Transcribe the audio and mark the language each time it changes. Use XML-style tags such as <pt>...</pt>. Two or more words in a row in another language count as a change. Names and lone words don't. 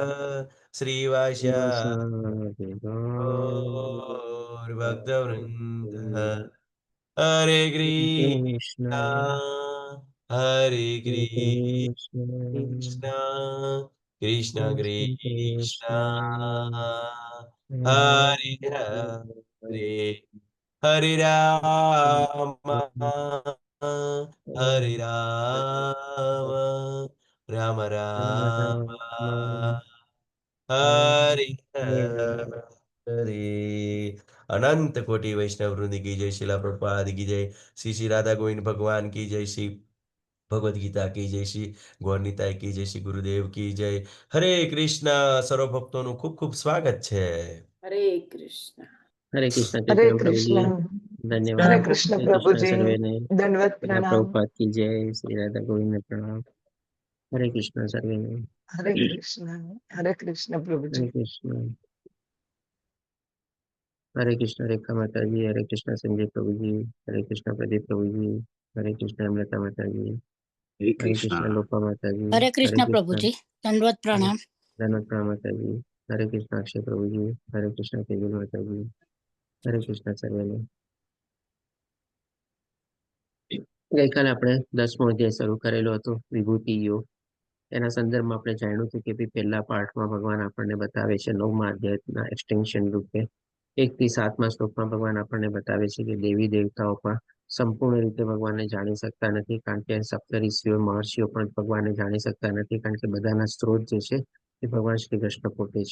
<sa>श्रीवासादि भक्तवृंद हरे कृष्णा हरे कृष्णा कृष्ण कृष्णा हरे हरे हरे राम हरे राम राम राम हरे हरे</sa> <hi>अनंत कोटि वैष्णव वृंद की जय, शिला प्रभुपाद की जय, श्री श्री राधा गोविंद भगवान की जय, श्री भगवद गीता की जय, श्री गौरनीताई की जय, श्री गुरुदेव की जय. हरे कृष्ण.</hi> <gu>સર્વ ભક્તોનું ખૂબ ખૂબ સ્વાગત છે. હરે કૃષ્ણ. હરે કૃષ્ણ હરે ચૈતન્ય પ્રભુજી, કૃષ્ણ. ધન્યવાદ. હરે કૃષ્ણ હરે કૃષ્ણ પ્રભુજી, સર્વેને. દંડવત શ્રીલા પ્રણામ.</gu> <hi>પ્રભુપાદ की जय, श्री राधा गोविंद प्रणाम. हरे कृष्ण सर्वेने.</hi> <gu>હરે કૃષ્ણ. હરે કૃષ્ણ हरे પ્રભુજી.</gu> <hi>कृष्ण. हरे कृष्ण रेखा माता जी, हरे कृष्ण संजय प्रभु जी, हरे कृष्ण प्रदीप प्रभु जी, हरे कृष्ण अमृता माता जी, हरे कृष्ण लोपा माता जी, हरे कृष्ण कृष्ण प्रभु जी, दंडवत प्रणाम. धनवत प्रणाम माता जी, हरे कृष्ण अक्षय प्रभु जी, हरे कृष्ण तेजल माता जी, हरे कृष्ण सर्वेने.</hi> <gu>ગઈકાલે આપણે 10મો અધ્યાય શરૂ કરેલો હતો વિભૂતિ યોગ. એના સંદર્ભમાં આપણે જાણ્યું હતું કે પહેલા પાઠમાં ભગવાન આપણને બતાવે છે 9મા અધ્યાયના એક્સટેન્શન રૂપે 1 થી 7મા શ્લોકમાં ભગવાન આપણને બતાવે છે કે દેવી દેવતાઓ પણ સંપૂર્ણ રીતે ભગવાનને જાણી શકતા નથી, કારણ કે સપ્તઋષિઓ મહર્ષિઓ પણ ભગવાનને જાણી શકતા નથી, કારણ કે બધાના સ્ત્રોત જે છે એ ભગવાન શ્રી કૃષ્ણ પોતે છે.</gu>